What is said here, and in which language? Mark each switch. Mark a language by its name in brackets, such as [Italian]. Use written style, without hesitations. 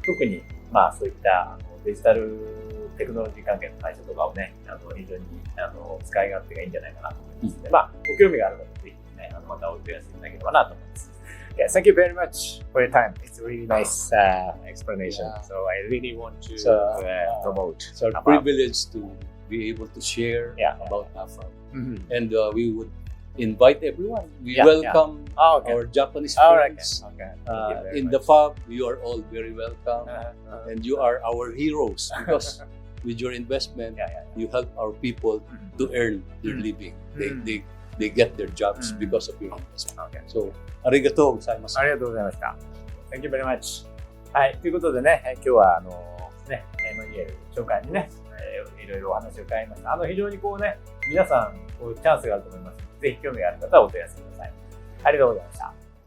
[Japanese] 特に、そういったデジタルテクノロジー関係の会社とかをね、非常に使い勝手がいいんじゃないかなと思いますので、ご興味がある方はぜひね、またお問い合わせいただければなと思います。 [English] Yeah, thank you very much for your time. It's a really nice explanation. Yeah. So I really want to promote. It's our privilege to be able to share about Afab. And we would invite everyone. We welcome our Japanese friends. In the FAB, you are all very welcome. And you are our heroes because with your investment, you help our people to earn their living. They get their jobs because of your investment. [Japanese] So, ありがとうございます。ありがとうございました。 [English] Thank you very much. [Japanese] はい、ということでね、今日はね、マニエル紹介にね、いろいろお話を伺いました。非常にこうね、皆さんこうチャンスがあると思いますので、ぜひ興味がある方はお問い合わせください。ありがとうございました。